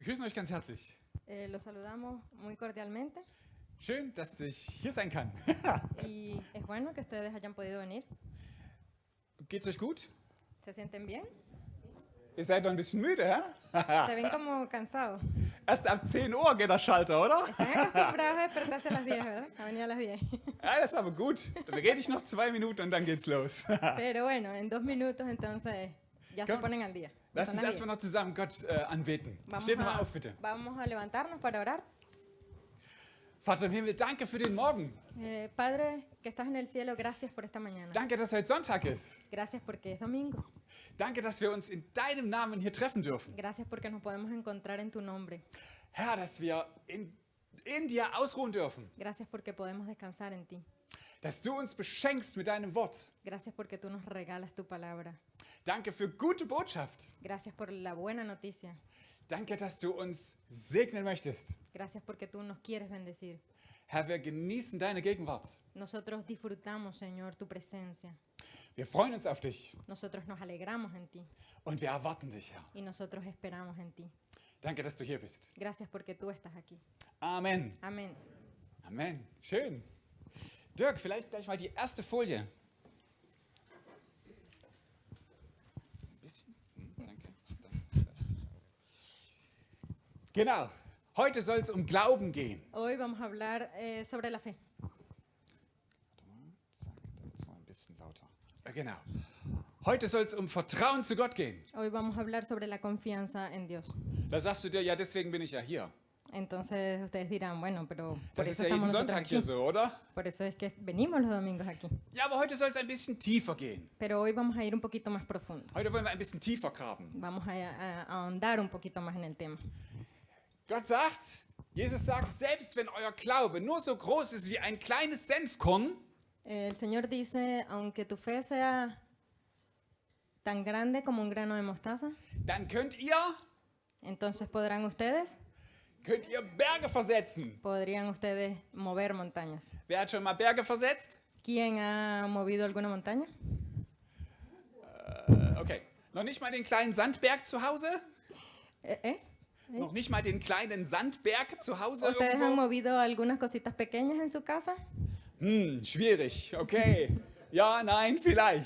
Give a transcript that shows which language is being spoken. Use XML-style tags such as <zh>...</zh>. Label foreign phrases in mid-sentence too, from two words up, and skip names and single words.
<de>grüßen euch ganz herzlich.</de> <es>Los saludamos muy cordialmente</es> <de>Schön, dass ich hier sein kann.</de> <es>y es bueno que ustedes hayan podido venir.</es> <de>Geht's euch gut?</de> <es>¿Se sienten bien?</es> <de>Ihr seid noch ein bisschen müde, hä?</de> <es>Se ven como cansados.</es> <de>Erst ab 10 Uhr geht der Schalter, oder?</de> <es>Están acostumbrados a despertarse a las 10, ¿verdad? A venir a las 10.</es> <de>Ja, das ist aber gut. Dann rede ich noch 2 Minuten und dann geht's los.</de> <es>Pero bueno, en 2 minutos entonces ya se</es> <de>Komm,</de> <es>ponen al día. Ya</es> <de>Lass</de> <es>son</es> <de>uns</de> <es>las</es> <de>erstmal</de> <es>10.</es> <de>noch zusammen Gott anbeten. Steht nochmal auf, bitte.</de> <es>Vamos a levantarnos para orar.</es> <de>Vater im Himmel, danke für den Morgen.</de> <es>Padre, que estás en el cielo, gracias por esta mañana.</es> <de>Danke, dass heute Sonntag ist.</de> <es>Gracias porque es domingo.</es> <de>Danke, dass wir uns in deinem Namen hier treffen dürfen.</de> <es>Gracias porque nos podemos encontrar en tu nombre.</es> <de>Herr, dass wir in dir ausruhen dürfen.</de> <es>Gracias porque podemos descansar en ti.</es> <de>Dass du uns beschenkst mit deinem Wort.</de> <es>Gracias porque tú nos regalas tu palabra.</es> <de>Danke für gute Botschaft.</de> <es>Gracias por la buena noticia.</es> <de>Danke, dass du uns segnen möchtest.</de> <es>Gracias porque tú nos quieres bendecir.</es> <de>Herr, wir genießen deine Gegenwart.</de> <es>Nosotros disfrutamos, Señor, tu presencia.</es> <de>Wir freuen uns auf dich</de> <es>Nosotros nos alegramos en ti</es> <de>und wir erwarten dich, Herr.</de> <es>y nosotros esperamos en ti.</es> <de>Danke, dass du hier bist.</de> <es>Gracias porque tú estás aquí.</es> <de>Amen.</de> <es>Amén.</es> <de>Amen. Schön. Dirk, vielleicht gleich mal die erste Folie. Ein bisschen. Danke. Genau. Heute soll es um Glauben gehen.</de> <es>Hoy vamos a hablar sobre la fe.</es> <de>Warte mal. Zack, da ist mal ein bisschen lauter. Genau. Heute soll es um Vertrauen zu Gott gehen.</de> <es>Hoy vamos a hablar sobre la confianza en Dios.</es> <de>Da sagst du dir, ja, deswegen bin ich ja hier.</de> <es>Entonces ustedes dirán, bueno, pero por</es> <de>Das ist</de> <es>eso</es> <de>ja jeden</de> <es>estamos nosotros</es> <de>Sonntag hier</de> <es>aquí.</es> <de>so, oder?</de> <es>Por eso es que venimos los domingos aquí.</es> <de>Ja, aber heute soll es ein bisschen tiefer gehen.</de> <es>Pero hoy vamos a ir un poquito más profundo.</es> <de>Heute wollen wir ein bisschen tiefer graben.</de> <es>Vamos a ahondar un poquito más en el tema.</es> <de>Gott sagt, Jesus sagt, selbst wenn euer Glaube nur so groß ist wie ein kleines Senfkorn,</de> <es>El Señor dice, aunque tu fe sea tan grande como un grano de mostaza,</es> <de>dann könnt ihr</de> <es>entonces podrán ustedes,</es> <de>Berge versetzen.</de> <es>podrían ustedes mover montañas.</es> <de>Wer hat schon mal Berge versetzt?</de> <es>¿Quién ha movido alguna montaña? Okay.</es> <de>Noch nicht mal den kleinen Sandberg zu Hause? ¿Eh? Noch nicht mal den kleinen Sandberg zu Hause</de> <es>¿Ustedes han</es> <de>irgendwo?</de> <es>movido algunas cositas pequeñas en su casa?</es> <de>Schwierig. Okay. Ja, nein, vielleicht.</de>